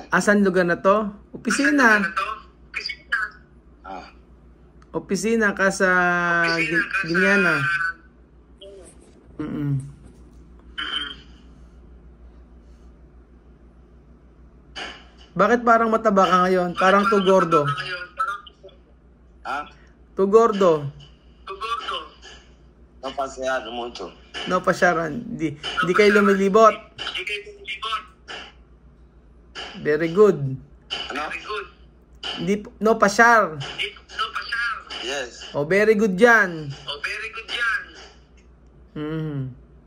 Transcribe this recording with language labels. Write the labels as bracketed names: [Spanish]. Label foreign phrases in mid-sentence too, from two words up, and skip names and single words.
[Filipino] Asan lugar na to? Opisina. Opisina ka sa Ginyana. Bakit parang mataba ka ngayon? Parang too gordo. Ha? [Spanish] Too gordo. No pasear mucho. [Filipino] No pasyaran. Di kayo lumilibot. [English] Very good. [Filipino] Ano? [Spanish] No pasyar. [English] Yes. Oh, very good yan. Mhm.